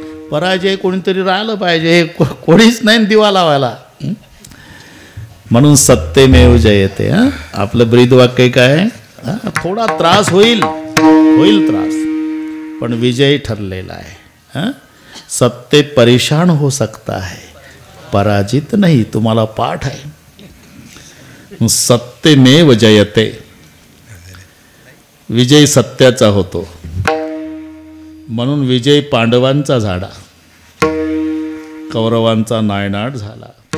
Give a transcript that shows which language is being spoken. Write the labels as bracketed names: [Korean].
[Marathi] पराजय कोणीतरी राहिलं पाहिजे, हे कोणीच नाही दिवा लावायला. म्हणून सत्यमेव जयते. आपलं ब्रीदवाक्य काय? थोडा त्रास होईल त्रास, पण विजय ठरलेला आहे. [Hindi] सत्य परेशान हो सकता है, पराजित नहीं. [Marathi] तुम्हाला पाठ आहे. सत्यमेव जयते. विजय सत्याचा होतो, म्हणून विजय पांडवांचा झाला, कौरवांचा नायनाट झाला.